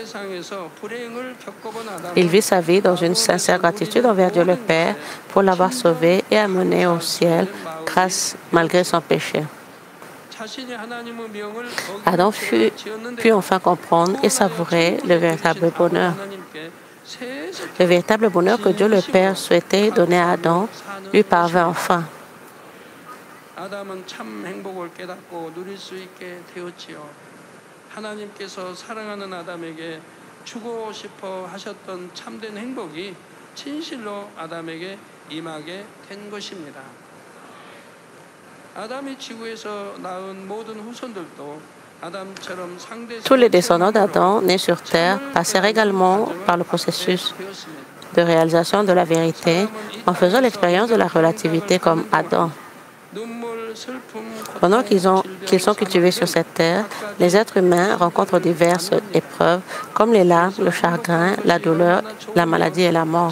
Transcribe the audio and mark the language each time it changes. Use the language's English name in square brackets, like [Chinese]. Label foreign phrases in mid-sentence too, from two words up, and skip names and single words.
[French] Il vit sa vie dans une sincère gratitude envers Dieu le Père pour l'avoir sauvé et amené au ciel malgré son péché. Adam put enfin comprendre et savourer le véritable bonheur. Le véritable bonheur que Dieu le Père souhaitait donner à Adam lui parvint enfin. [Korean] 하나님께서 사랑하는 아담에게 주고 싶어 하셨던 참된 행복이 진실로 아담에게 임하게 된 것입니다. 아담이 지구에서 낳은 모든 후손들도 아담처럼 상대 [French] Tous les descendants d'Adam nés sur terre passèrent également par le processus de réalisation de la vérité en faisant l'expérience de la relativité comme Adam. Pendant qu'ils sont cultivés sur cette terre, les êtres humains rencontrent diverses épreuves comme les larmes, le chagrin, la douleur, la maladie et la mort.